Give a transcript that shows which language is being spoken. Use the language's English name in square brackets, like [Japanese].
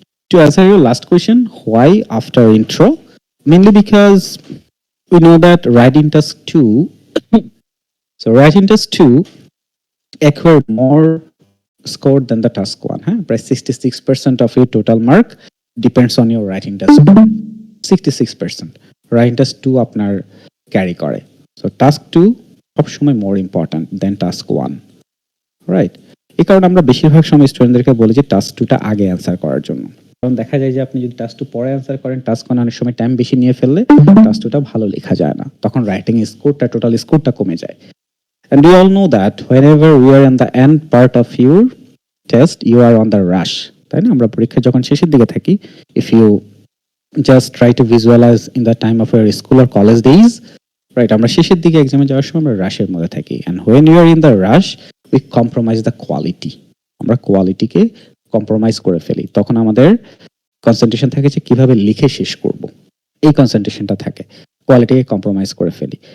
[English] To answer your last question, why after intro? Mainly because we know that writing task 2, so writing task 2 acquired more score than the task 1. By 66% of your total mark depends on your writing task 2. [Bangla] 66% writing task 2 আপনার carry করে। [English] So task 2 [Bangla] সবসময় [English] more important than task 1, right? [Bangla] এই কারণে আমরা বেশিরভাগ সময় স্টুডেন্টদেরকে বলি যে টাস্ক 2টা আগে অ্যান্সার করার জন্য। কারণ দেখা যায় যে আপনি যদি টাস্ক 2 পরে অ্যান্সার করেন, টাস্ক 1 অনেক সময় টাইম বেশি নিয়ে ফেললে টাস্ক 2টা ভালো লেখা যায় না, তখন রাইটিং স্কোরটা, টোটাল স্কোরটা কমে যায়। [English] And we all know that whenever we are in the end part of your test, you are on the rush, [Bangla] তাই না? আমরা পরীক্ষা যখন শেষের দিকে থাকি, [English] if you just try to visualize in the time of your school or college days, right, [Bangla] আমরা শেষের দিকে এক্সামে যাওয়ার সময় আমরা রাশের মধ্যে থাকি, [English] and when you are in the rush, we compromise the quality, [Bangla] আমরা কোয়ালিটিকে কম্প্রোমাইজ করে ফেলি, তখন আমাদের কনসেন্ট্রেশন থাকে যে কিভাবে লিখে শেষ করব, এই কনসেন্ট্রেশনটা থাকে, কোয়ালিটিকে কম্প্রোমাইজ করে ফেলি।